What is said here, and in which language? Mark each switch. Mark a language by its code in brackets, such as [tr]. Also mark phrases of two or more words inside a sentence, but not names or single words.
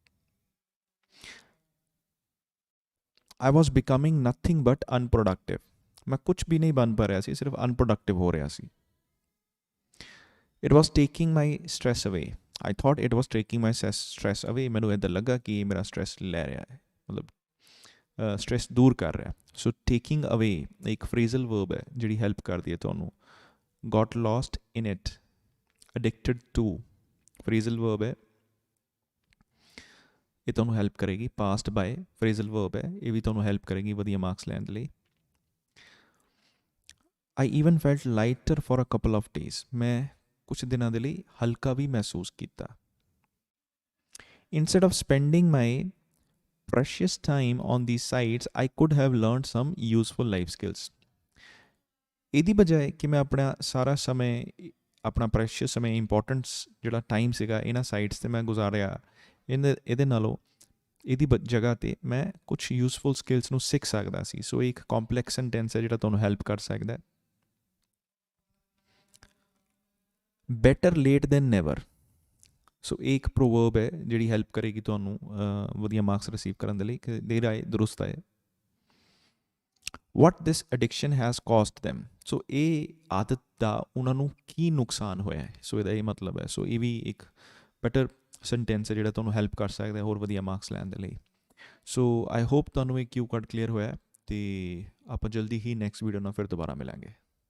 [en] I was becoming nothing but unproductive [pa] ਮੈਂ ਕੁਛ ਵੀ ਨਹੀਂ ਬਣ ਪਾ ਰਿਹਾ ਸੀ ਸਿਰਫ ਅਨਪ੍ਰੋਡਕਟਿਵ ਹੋ ਰਿਹਾ ਸੀ [en] it was taking my stress away I thought it was taking my stress away [pa] ਮੈਨੂੰ ਇੱਦਾਂ ਲੱਗਾ ਕਿ ਇਹ ਮੇਰਾ ਸਟ੍ਰੈਸ ਲੈ ਰਿਹਾ ਹੈ ਮਤਲਬ ਸਟ੍ਰੈਸ ਦੂਰ ਕਰ ਰਿਹਾ [en] so taking away [pa] ਇੱਕ [en] phrasal verb [pa] ਹੈ ਜਿਹੜੀ ਹੈਲਪ ਕਰਦੀ ਹੈ ਤੁਹਾਨੂੰ [en] got lost in it addicted to phrasal verb [pa] ਹੈ ਇਹ ਤੁਹਾਨੂੰ ਹੈਲਪ ਕਰੇਗੀ [en] past by phrasal verb [pa] ਹੈ ਇਹ ਵੀ ਤੁਹਾਨੂੰ ਹੈਲਪ ਕਰੇਗੀ ਵਧੀਆ ਮਾਰਕਸ ਲੈਣ ਦੇ ਲਈ [en] I even felt lighter for a couple of days. [pa] ਮੈਂ ਕੁਛ ਦਿਨਾਂ ਦੇ ਲਈ ਹਲਕਾ ਵੀ ਮਹਿਸੂਸ ਕੀਤਾ [en] Instead of spending my precious time on these sites, I could have learned some useful life skills. [pa] ਇਹਦੀ ਬਜਾਏ ਕਿ ਮੈਂ ਆਪਣਾ ਸਾਰਾ ਸਮੇਂ ਆਪਣਾ ਪ੍ਰੈਸ਼ੀਅਸ ਸਮੇਂ ਇੰਪੋਰਟੈਂਟਸ ਜਿਹੜਾ ਟਾਈਮ ਸੀਗਾ ਇਹਨਾਂ ਸਾਈਟਸ 'ਤੇ ਮੈਂ ਗੁਜ਼ਾਰਿਆ ਇਹਦੇ ਨਾਲੋਂ ਇਹਦੀ ਜਗ੍ਹਾ 'ਤੇ ਮੈਂ ਕੁਛ [en] useful skills [pa] ਨੂੰ ਸਿੱਖ ਸਕਦਾ ਸੀ ਸੋ ਇੱਕ [en] complex sentence [pa] ਹੈ ਜਿਹੜਾ ਤੁਹਾਨੂੰ ਹੈਲਪ ਕਰ ਸਕਦਾ [en] better late than never [pa] ਸੋ ਇਹ ਇੱਕ ਪ੍ਰੋਵਰਬ ਹੈ ਜਿਹੜੀ ਹੈਲਪ ਕਰੇਗੀ ਤੁਹਾਨੂੰ ਵਧੀਆ [en] marks receive [pa] ਕਰਨ ਦੇ ਲਈ ਕਿ [hi] देर आए दुरुस्त आए [en] what this addiction has cost them [pa] ਸੋ ਇਹ ਆਦਤ ਦਾ ਉਹਨਾਂ ਨੂੰ ਕੀ ਨੁਕਸਾਨ ਹੋਇਆ ਹੈ ਸੋ ਇਹਦਾ ਇਹ ਮਤਲਬ ਹੈ ਸੋ ਇਹ ਵੀ ਇੱਕ [en] better sentence [pa] ਹੈ ਜਿਹੜਾ ਤੁਹਾਨੂੰ ਹੈਲਪ ਕਰ ਸਕਦਾ ਹੋਰ ਵਧੀਆ ਮਾਰਕਸ ਲੈਣ ਦੇ ਲਈ [en] so I hope [pa] ਤੁਹਾਨੂੰ ਇਹ [en] cue card [pa] ਕਲੀਅਰ ਹੋਇਆ ਅਤੇ ਆਪਾਂ ਜਲਦੀ ਹੀ [en] next video [pa] ਨਾਲ ਫਿਰ ਦੁਬਾਰਾ ਮਿਲਾਂਗੇ